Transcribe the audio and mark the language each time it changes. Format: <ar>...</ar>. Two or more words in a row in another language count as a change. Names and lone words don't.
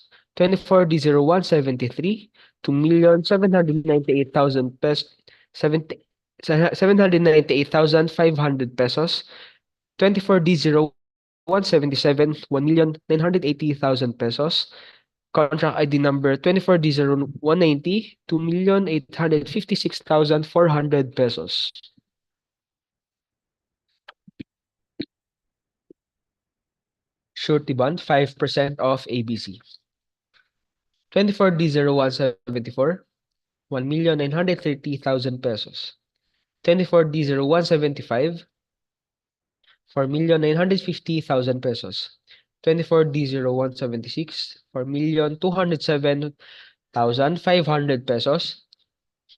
<en>24D0173, 2,798,000 pesos, 798,500 pesos. 24D0177, 1,980,000 pesos. Contract ID number 24D0190, 2,856,400 pesos. Surety bond, 5% of ABC. 24D0174, 1,930,000 pesos. 24D0175, 4,950,000 pesos. 24D0176, 4,207,500 pesos.</en>